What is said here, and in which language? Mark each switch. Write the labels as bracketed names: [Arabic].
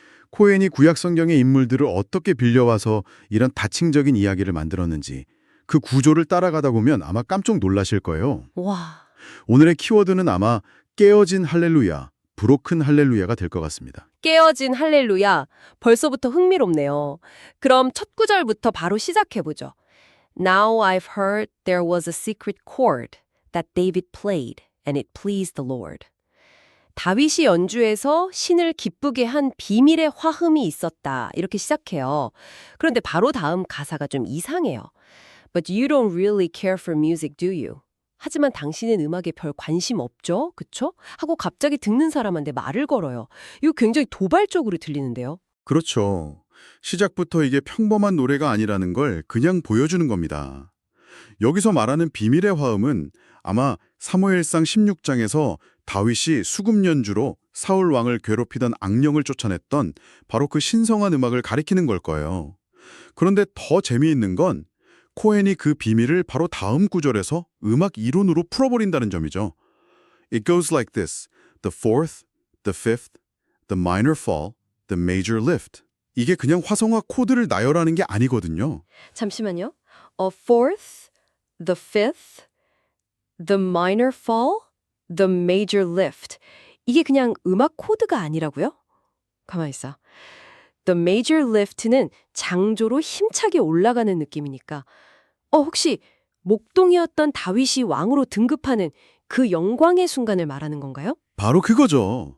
[Korean] 코엔이 구약 성경의 인물들을 어떻게 빌려와서 이런 다층적인 이야기를 만들었는지 그 구조를 따라가다 보면 아마 깜짝 놀라실 거예요. 와, 오늘의 키워드는 아마 깨어진 할렐루야, 브로큰 할렐루야가 될 것 같습니다. 깨어진 할렐루야. 벌써부터 흥미롭네요. 그럼 첫 구절부터 바로 시작해보죠. [English] Now I've heard there was a secret chord that David played and it pleased the Lord. [Korean] 다윗이 연주해서 신을 기쁘게 한 비밀의 화음이 있었다. 이렇게 시작해요. 그런데 바로 다음 가사가 좀 이상해요. [English] But you don't really care for music, do you? [Korean] 하지만 당신은 음악에 별 관심 없죠? 그쵸? 하고 갑자기 듣는 사람한테 말을 걸어요. 이거 굉장히 도발적으로 들리는데요. 그렇죠. 시작부터 이게 평범한 노래가 아니라는 걸 그냥 보여주는 겁니다. 여기서 말하는 비밀의 화음은 아마 사무엘상 16장에서 다윗이 수금 연주로 사울 왕을 괴롭히던 악령을 쫓아냈던 바로 그 신성한 음악을 가리키는 걸 거예요. 그런데 더 재미있는 건 코엔이 그 비밀을 바로 다음 구절에서 음악 이론으로 풀어버린다는 점이죠. [English] It goes like this. The fourth, the fifth, the minor fall, the major lift. [Korean] 이게 그냥 화성화 코드를 나열하는 게 아니거든요. 잠시만요. [English] A fourth, the fifth, the minor fall, the major lift. [Korean] 이게 그냥 음악 코드가 아니라고요? 가만히 있어. [English] The major lift [Korean] 는 장조로 힘차게 올라가는 느낌이니까 혹시 목동이었던 다윗이 왕으로 등급하는 그 영광의 순간을 말하는 건가요? 바로 그거죠.